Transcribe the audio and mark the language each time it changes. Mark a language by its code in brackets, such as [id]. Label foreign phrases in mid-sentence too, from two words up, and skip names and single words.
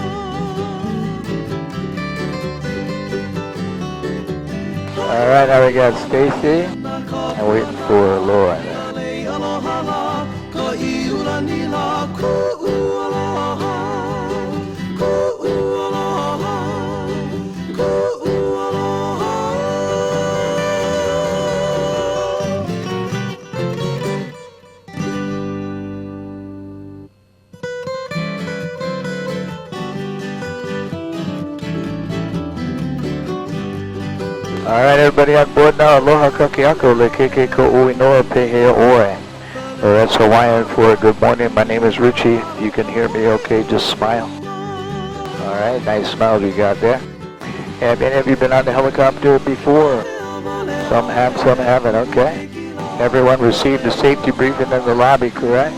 [en] All right, now we got Stacy and waiting for Laura. [haw] Ka lei aloha la, ka iulani la ku'u aloha. Ku'u aloha, ku'u aloha. [en] All right, everybody on board now. [haw] Aloha kakiako le keke ko ui noa pehe oe. [en] That's Hawaiian for good morning. My name is Richie. If you can hear me okay, just smile. All right, nice smiles you got there. Have any of you been on the helicopter before? Some have, some haven't, okay. Everyone received a safety briefing in the lobby, correct?